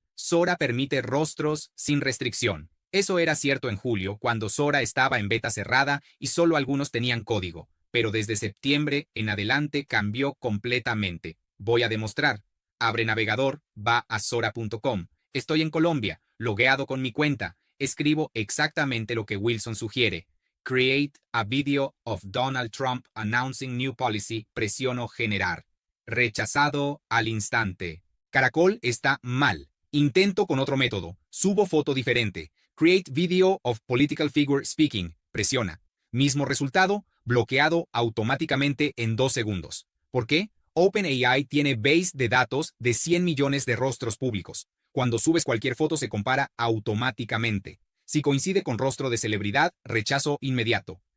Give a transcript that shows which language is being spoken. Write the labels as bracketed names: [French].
[Spanish] Sora permite rostros sin restricción. Eso era cierto en julio, cuando Sora estaba en beta cerrada y solo algunos tenían código, pero desde septiembre en adelante cambió completamente. Voy a demostrar. Abre navegador, va a sora.com. Estoy en Colombia, logueado con mi cuenta. Escribo exactamente lo que Wilson sugiere. [English] Create a video of Donald Trump announcing new policy. [Spanish] Presiono generar. Rechazado al instante. Caracol está mal. Intento con otro método. Subo foto diferente. [English] Create video of political figure speaking. [Spanish] Presiona. Mismo resultado, bloqueado automáticamente en 2 segundos. ¿Por qué? OpenAI tiene base de datos de 100 millones de rostros públicos. Cuando subes cualquier foto se compara automáticamente. Si coincide con rostro de celebridad, rechazo inmediato.